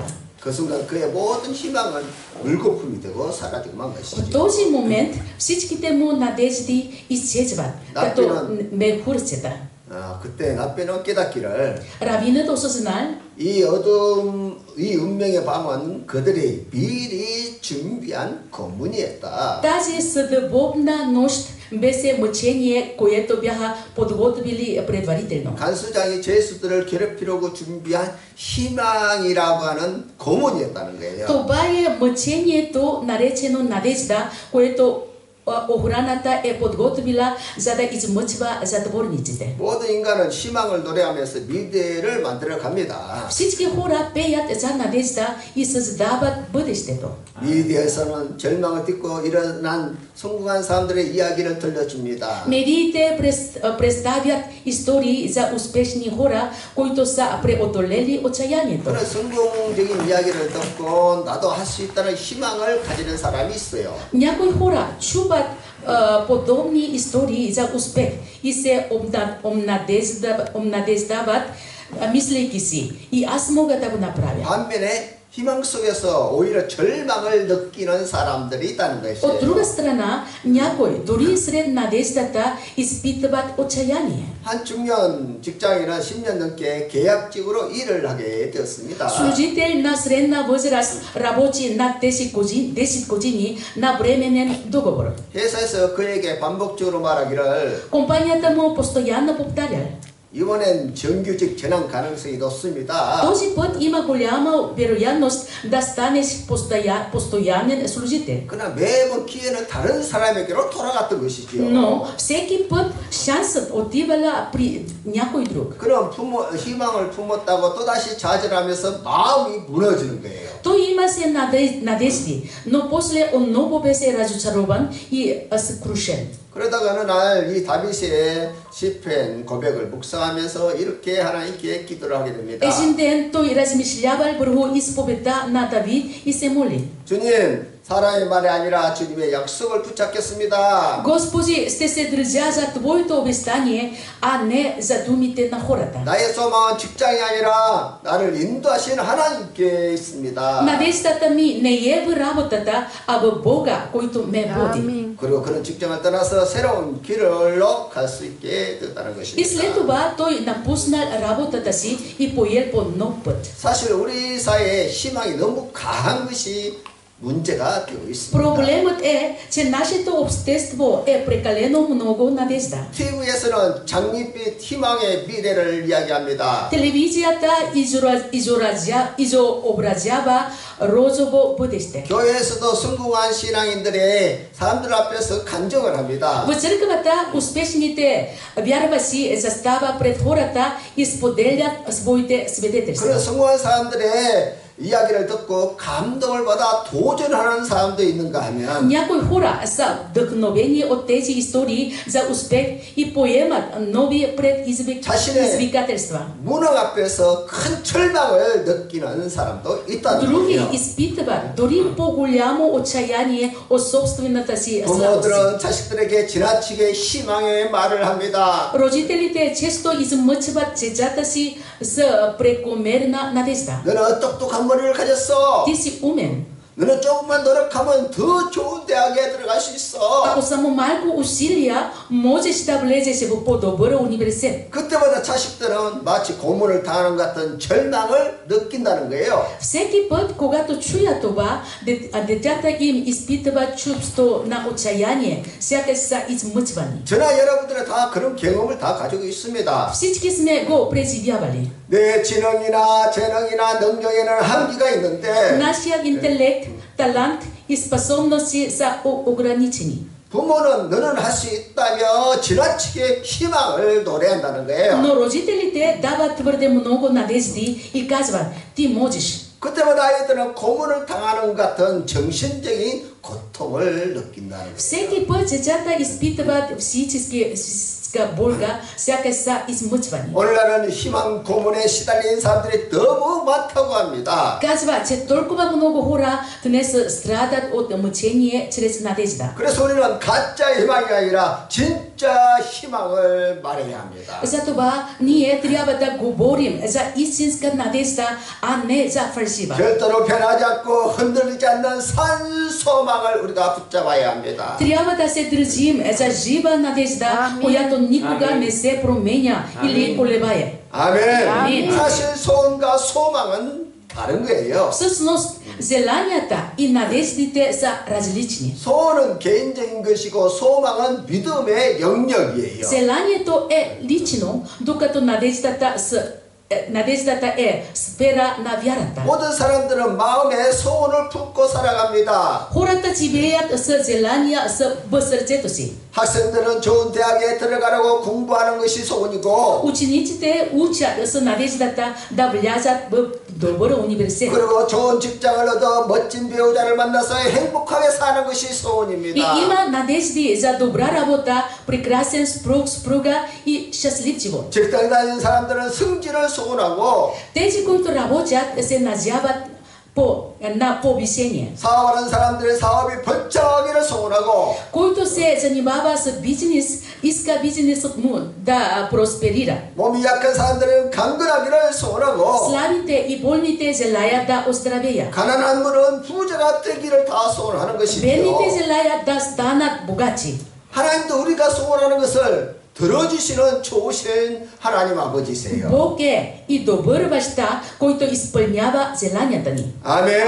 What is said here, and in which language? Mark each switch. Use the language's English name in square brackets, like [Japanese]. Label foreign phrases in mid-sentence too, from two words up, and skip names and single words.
[Korean] 그 순간 그의 모든 희망은 물거품이 되고 사라지고만 [Bulgarian] В [Korean] 것이죠. [Bulgarian] този момент всичките му надежди изчезват, като мехурчета. [Korean] 그때 랍비는 깨닫기를 [Bulgarian] Равинът осъзнал, [Korean] 이 어둠, 이 운명의 밤은 그들이 미리 준비한 고문이었다. [Bulgarian] тази съдбовна нощ беше мъчение, което бяха подготвили предварително. [Korean] 간수장이 죄수들을 괴롭히려고 준비한 희망이라고 하는 고문이었다는 거예요. [Bulgarian] Това е мъчението, наречено надежда, което охраната е подготвила, за да измъчва затворниците. [Korean] 모든 인간은 희망을 노래하면서 미래를 만들어 갑니다. [Bulgarian] Всички хора пеят за надежда и създават бъдещето. [Korean] 미디어에서는 절망을 딛고 일어난 성공한 사람들의 이야기를 들려줍니다. [Bulgarian] Медиите представят истории за успешни хора, които са преодолели отчаянието. [Korean] 그런 성공적인 이야기를 듣고 나도 할 수 있다는 희망을 가지는 사람이 있어요. [Bulgarian] Някои хора чуват подобни истории за успех и се обнадеждават, мислейки си, и аз мога да го направя. [Korean] 반면에 희망 속에서 오히려 절망을 느끼는 사람들이 있다는 [Bulgarian] От [Korean] 것이에요. [Bulgarian] друга страна, някои, дори сред надеждата, изпитват отчаяние. [Korean] 한 중년 직장인은 10년 넘게 계약직으로 일을 하게 되었습니다. [Bulgarian] Служител на средна възраст работи над 10 години на временен договор. [Korean] 회사에서 그에게 반복적으로 말하기를 [Bulgarian] Компанията му постоянно повтаря: [Korean] 이번엔 정규직 전환 가능성이 높습니다. [Bulgarian] този път има голяма вероятност да станеш постоянен служител. [Korean] 그러나 매번 기회는 다른 사람에게로 돌아갔던 것이지요. [Bulgarian] Но всеки път шансът отивала при някой друг. [Korean] 그런 희망을 품었다고 또다시 좌절하면서 마음이 무너지는 거예요. [Bulgarian] Той имаше надежди, но после отново беше разочарован и съкрушен. [Korean] 그러다가 어느 날 이 다윗의 시편 고백을 묵상하면서 이렇게 하나님께 기도를 하게 됩니다. [Bulgarian] Един ден той размишлявал върху изповедта на Давид и се моли: [Korean] 주님, 사람의 말이 아니라 주님의 약속을 붙잡겠습니다. [Bulgarian] Господи, ще се държа за Твоето обещание, а не за думите на хората. [Korean] 나의 소망은 직장이 아니라 나를 인도하시는 하나님께 있습니다. [Bulgarian] Надеждата ми не е в работата, а в Бога, който ме води. Амин. [Korean] 그리고 그런 직장을 떠나서 새로운 길로 갈 수 있게 됐다는 [Bulgarian] И след [Korean] 것입니다. [Bulgarian] това той напуснал работата си и поел по нов път. [Korean] 사실 우리 사회에 희망이 너무 강한 것이 문제가 되고 있습니다. [Bulgarian] Проблемът е, че нашето общество е прекалено много надежда. [Korean] TV에서는 장밋빛 희망의 미래를 이야기합니다. [Bulgarian] Телевизията изобразява розово бъдеще. [Korean] 교회에서도 성공한 신앙인들의 사람들 앞에서 간증을 합니다. [Bulgarian] В църквата успешните вярващи застава пред хората и споделят своите свидетелства. [Korean] 그런 성공한 사람들의 이야기를 듣고 감동을 받아 도전하는 사람도 있는가 하면 [Bulgarian] Някои хора са вдъхновени от тези истории за успех и поемат нови предизвикателства. [Korean] 무능 앞에서 큰 절망을 느끼는 사람도 있다는 [Bulgarian] Други [Korean] 거예요. [Bulgarian] изпитват дори по-голямо отчаяние от собствената си слабост. [Korean] 부모들은 자식들에게 지나치게 희망의 말을 합니다. [Bulgarian] Родителите често измъчват децата си с прекомерна надежда. [Korean] 너는 똑똑한 머리를 가졌어. [Bulgarian] Ти си умен. [Korean] 너는 조금만 노력하면 더 좋은 대학에 들어갈 수 있어. [Bulgarian] Ако само малко усилия, можеш да влезеш в по-добър университет. [Korean] 그때마다 자식들은 마치 고문을 당하는 것 같은 절망을 느낀다는 거예요. [Bulgarian] Всеки път, когато чуя това, децата им изпитват чувство на отчаяние, сякаш са измъчвани. [Korean] 저나 여러분들은 다 그런 경험을 다 가지고 있습니다. [Bulgarian] Всички сме го преживявали. [Korean] 내 지능이나 재능이나 능력에는 한계가 있는데 [Bulgarian] Нашият интелект, талант и способности са ограничени. [Korean] 부모는 너는 할 수 있다며 지나치게 희망을 노래한다는 거예요. [Bulgarian] Но родителите дават твърде много надежди и казват: ти можеш. [Korean] 그때마다 아이들은 고문을 당하는 것 같은 정신적인 고통을 느낀다는 거예요. [Bulgarian] Всеки път децата изпитват психическа болка, сякаш са измъчвани. [Korean] 오늘날은 희망 고문에 시달린 사람들이 너무 많다고 합니다. [Bulgarian] Казва, че толкова много хора днес страдат от мъчение чрез надежда. [Korean] 그래서 우리는 가짜 희망이 아니라 진짜 희망을 말해야 합니다. [Bulgarian] Затова ние трябва да говорим за истинска надежда, а не за фалшива. [Korean] 별도로 변하지 않고 흔들리지 않는 산 소망을 우리가 붙잡아야 합니다. [Bulgarian] Трябва да се държим за жива надежда, която никога не се променя или колебае. [Korean] 아멘. 아멘. 사실 소원과 소망은 다른 거예요. [Bulgarian] Всъщност, желанията и надеждите са различни. [Korean] 소원은 개인적인 것이고 소망은 믿음의 영역이에요. [Bulgarian] Желанието е лично, докато надеждата е сфера на вярата. [Korean] 모든 사람들은 마음에 소원을 품고 살아갑니다. [Bulgarian] Хората живеят с желания в сърцето си. [Korean] 학생들은 좋은 대학에 들어가려고 공부하는 것이 소원이고 [Bulgarian] Учениците учат с надеждата да влязат в добър университет. [Korean] 그리고 좋은 직장을 얻어 멋진 배우자를 만나서 행복하게 사는 것이 [Bulgarian] И [Korean] 소원입니다. [Bulgarian] има надежди за добра работа, прекрасен съпруг, съпруга и щастлив живот. [Korean] 직장 다니는 사람들은 승진을 소원하고 [Bulgarian] Тези, които работят, се надяват по висение. [Korean] 사업하는 사람들의 사업이 번창하기를 소원하고 [Bulgarian] Който се занимава с бизнес, иска бизнесът му да просперира. [Korean] 몸이 약한 사람들은 강건하기를 소원하고 [Bulgarian] Слабите и болните желаят да оздравеят. [Korean] 가난한 분은 부자가 되기를 다 소원하는 것이죠. [Bulgarian] Бедните желаят да станат богати. [Korean] 하나님도 우리가 소원하는 것을 들어주시는 좋으신 하나님 아버지세요. [Bulgarian] Бог е и добър баща, който изпълнява желанията ни. [Korean] 아멘.